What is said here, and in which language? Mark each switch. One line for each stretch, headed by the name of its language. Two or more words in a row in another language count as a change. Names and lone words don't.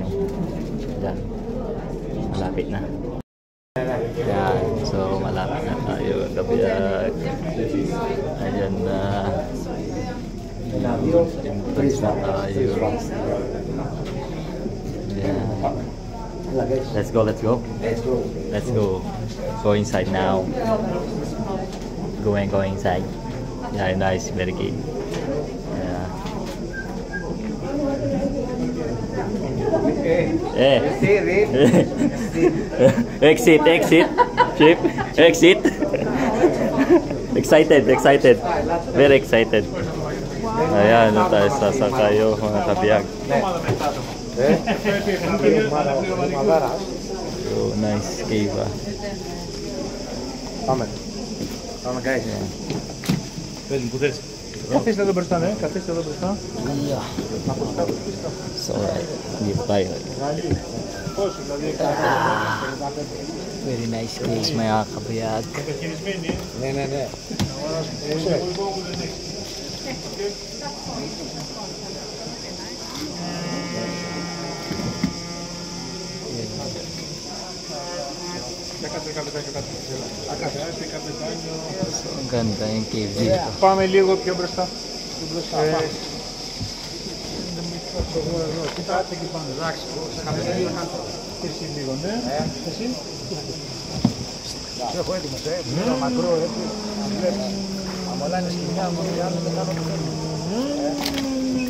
Filipino: Dyan. Malapit na. Ayan. So malapit na tayo kabiyag. Ayan na. Entrance na tayo. Ayan.
English: Let's go. Go inside now. Go inside. Yeah, nice, very good. Yeah. Exit. Chip. Exit. Excited. Very excited.
Filipino: Ayan, tayo sasakayo mga kabiyag.
English: So, nice cave ah.
Greek: Πάμε guys. Καθίστε εδώ μπροστά, ναι. Καθίστε εδώ μπροστά.
English: So, alright.
Filipino: Dito tayo.
English: Very nice cave
Filipino: mga kabiyag.
Greek: Ναι.
Filipino: So, ang ganda yung cave dito.
Greek: Πάμε λίγο πιο μπροστά. Κοιτάξτε εκεί πάνω. Εντάξει, εσύ λίγο, ναι. Εσύ. Έχω έτοιμος, είναι μακρό, έτσι. Αν όλα είναι σκηνιά, μόνο οι άλλοι δεν κάνουν.